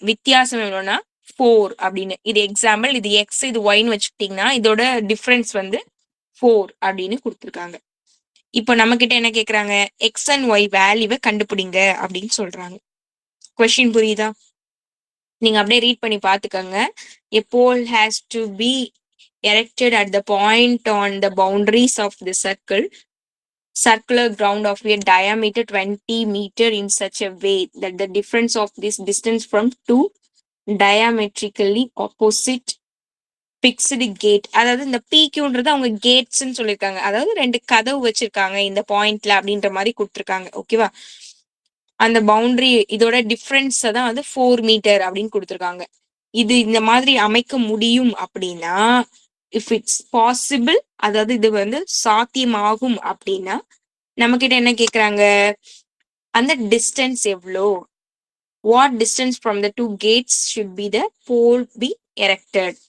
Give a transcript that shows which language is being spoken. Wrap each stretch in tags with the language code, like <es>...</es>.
<ta>வித்தியாசம் எவ்வளவுனா 4 அப்படின்னு. இது எக்ஸாம்பிள், இது எக்ஸ் இது ஒய்ன்னு வச்சுக்கிட்டீங்கன்னா இதோட டிஃபரன்ஸ் வந்து 4 அப்படின்னு கொடுத்துருக்காங்க. இப்போ நம்ம கிட்ட என்ன கேக்குறாங்க, எக்ஸ் அண்ட் ஒய் வேல்யூவை கண்டுபிடிங்க அப்படின்னு சொல்றாங்க. கொஸ்டின் புரியுதா? நீங்க அப்படியே ரீட் பண்ணி பாத்துக்கோங்க.</ta> <en>A pole has to be erected at the point on the boundaries of the circular ground of a diameter 20 meter in such a way that the difference of this distance from two diametrically opposite fixed gate.</en> <ta>அதாவது இந்த PQன்றது அவங்க கேட்ஸ்ன்னு சொல்லியிருக்காங்க. அதாவது 2 கதவு வச்சிருக்காங்க இந்த பாயிண்ட்ல அப்படின்ற மாதிரி கொடுத்துருக்காங்க. ஓகேவா? அந்த பவுண்டரி இதோட டிஃபரன்ஸ் தான் வந்து 4 மீட்டர் அப்படின்னு கொடுத்துருக்காங்க. இது இந்த மாதிரி அமைக்க முடியும் அப்படின்னா,</ta> <en>if it's possible,</en> <ta>அதாவது இது வந்து சாத்தியமாகும் அப்படின்னா நம்ம கிட்ட என்ன கேக்குறாங்க, அந்த டிஸ்டன்ஸ் எவ்வளோ,</ta> <en>What distance from the 2 gates should be the pole be erected.</en>